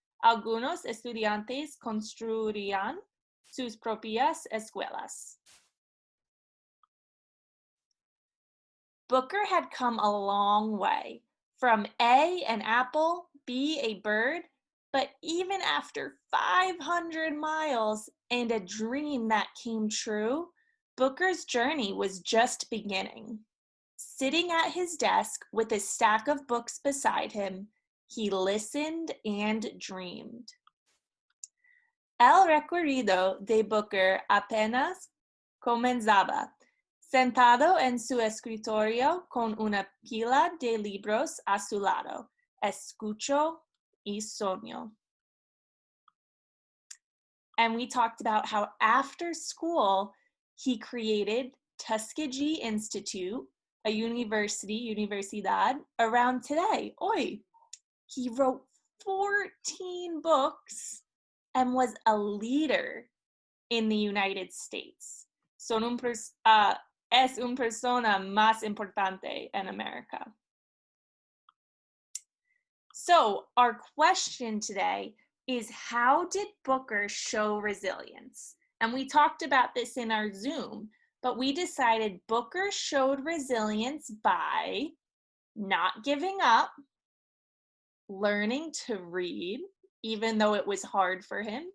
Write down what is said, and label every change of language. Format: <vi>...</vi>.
<es>Algunos estudiantes construirían sus propias escuelas.</es> <en>Booker had come a long way, from A, an apple, B, a bird, but even after 500 miles and a dream that came true, Booker's journey was just beginning. Sitting at his desk with a stack of books beside him, he listened and dreamed.</en> <es>El recorrido de Booker apenas comenzaba. Sentado en su escritorio con una pila de libros a su lado, escucho y sueño.</es> <en>And we talked about how after school, he created Tuskegee Institute, a universidad, around today, hoy. He wrote 14 books and was a leader in the United States.</en> <es>Es una persona más importante en America.</es> <en>So our question today, is how did Booker show resilience? And we talked about this in our Zoom, but we decided Booker showed resilience by not giving up, learning to read, even though it was hard for him.</en>